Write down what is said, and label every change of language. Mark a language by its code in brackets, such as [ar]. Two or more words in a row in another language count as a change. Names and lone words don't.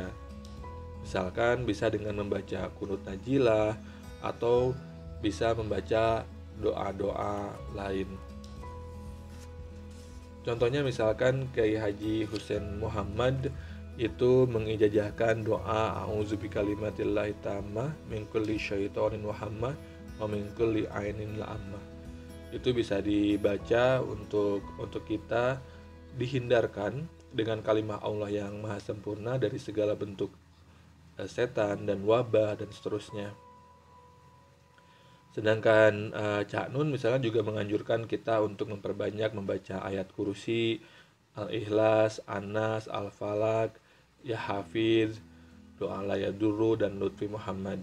[id] Misalkan bisa dengan membaca [ar] قنوت نازلة [id] atau bisa membaca doa-doa lain. Contohnya misalkan Kiai Haji Husain Muhammad itu mengijazahkan doa [ar] أعوذ بكلمات الله التامة من كل شيطان وهامة ومن كل عين لامة. [id] Itu bisa dibaca untuk kita dihindarkan dengan kalimah Allah yang maha sempurna dari segala bentuk setan dan wabah dan seterusnya. Sedangkan Cak Nun misalnya juga menganjurkan kita untuk memperbanyak membaca ayat kursi, Al-Ikhlas, An-Nas, Al-Falaq, Ya Hafiz, Doa La Yadurru, dan Lutfi Muhammad.